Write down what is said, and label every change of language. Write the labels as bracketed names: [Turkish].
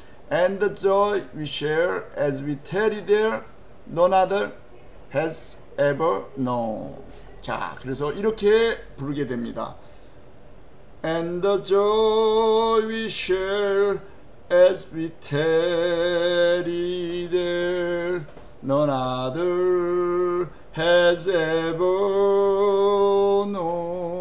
[English] And the joy we share as we tarry there, none other has ever known. [Korean] 자, 그래서 이렇게 부르게 됩니다. [English] And the joy we share as we tarry there, none other has ever known.